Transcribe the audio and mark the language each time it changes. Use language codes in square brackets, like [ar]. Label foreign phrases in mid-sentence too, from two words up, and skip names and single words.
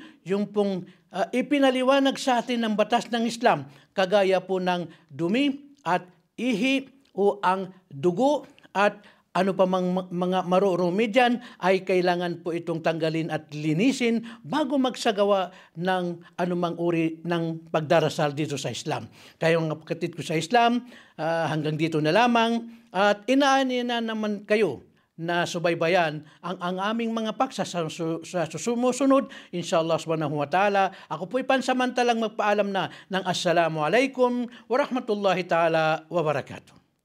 [tl] Yung pong ipinaliwanag sa atin ng batas ng Islam, kagaya po ng dumi at ihi o ang dugo at ano pa mga marurumi dyan ay kailangan po itong tanggalin at linisin bago magsagawa ng anumang uri ng pagdarasal dito sa Islam. Kaya mga kapatid ko sa Islam, hanggang dito na lamang, at inaanina naman kayo na subaybayan ang aming mga paksa sa sumusunod, [ar] إن شاء الله سبحانه وتعالى. [tl] Ako po'y pansamantalang magpaalam na ng [ar] السلام عليكم ورحمة الله تعالى وبركاته.